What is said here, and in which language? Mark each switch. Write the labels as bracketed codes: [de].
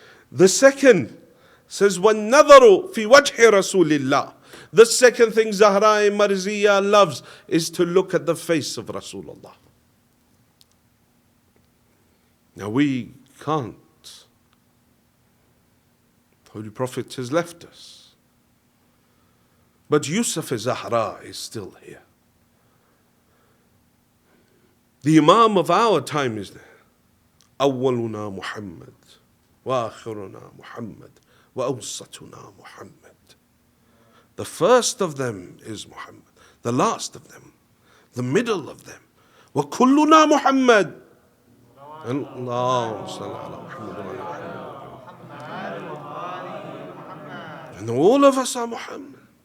[en] The second says, [ar] وَالنَّظَرُ فِي وَجْهِ رَسُولِ اللَّهِ. [en] The second thing Zahra Marziya loves is to look at the face of Rasulullah. Now we can't The Holy Prophet has left us. But Yusuf Zahra is still here. The Imam of our time is there. [ar] أولنا محمد وآخرنا محمد وأوسطنا محمد. [en] The first of them is Muhammad. The last of them. The middle of them. [ar] وكلنا محمد. اللهم صل على محمد. [en] And all of us are Muhammad.